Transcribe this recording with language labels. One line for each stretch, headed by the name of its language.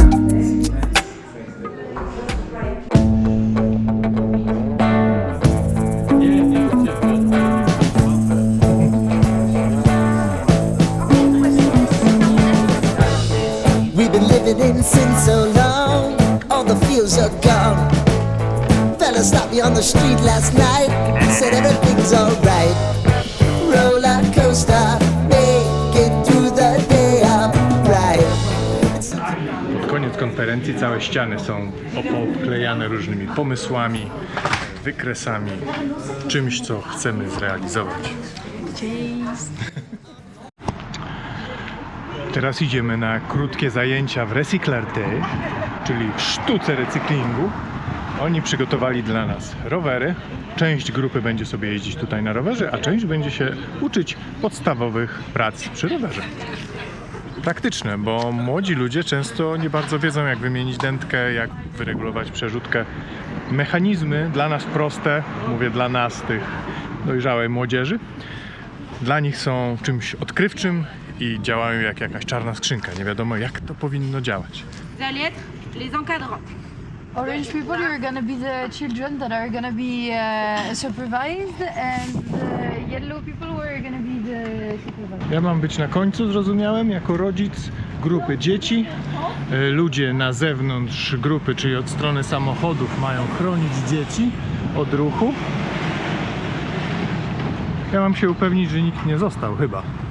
English: We've been living in sin so long, all the fields are gone. Fella stopped me on the street last night, said everything's alright. Roller coaster, make it through the day, I'm right.
Polish: Pod koniec Podczas konferencji całe ściany są obklejane różnymi pomysłami, wykresami, czymś, co chcemy zrealizować. Teraz idziemy na krótkie zajęcia w Recyclarte, czyli w sztuce recyklingu. Oni przygotowali dla nas rowery. Część grupy będzie sobie jeździć tutaj na rowerze, a część będzie się uczyć podstawowych prac przy rowerze. Praktyczne, bo młodzi ludzie często nie bardzo wiedzą, jak wymienić dętkę, jak wyregulować przerzutkę. Mechanizmy dla nas proste, mówię dla nas, tych dojrzałej młodzieży, dla nich są czymś odkrywczym i działają jak jakaś czarna skrzynka. Nie wiadomo, jak to powinno działać.
French: Vous allez être les encadrants.
English: Orange people, you're gonna be the children that are gonna be supervised, and the yellow people who are gonna be the supervised.
Polish: Ja mam być na końcu, zrozumiałem, jako rodzic grupy dzieci. Ludzie na zewnątrz grupy, czyli od strony samochodów, mają chronić dzieci od ruchu. Ja mam się upewnić, że nikt nie został chyba.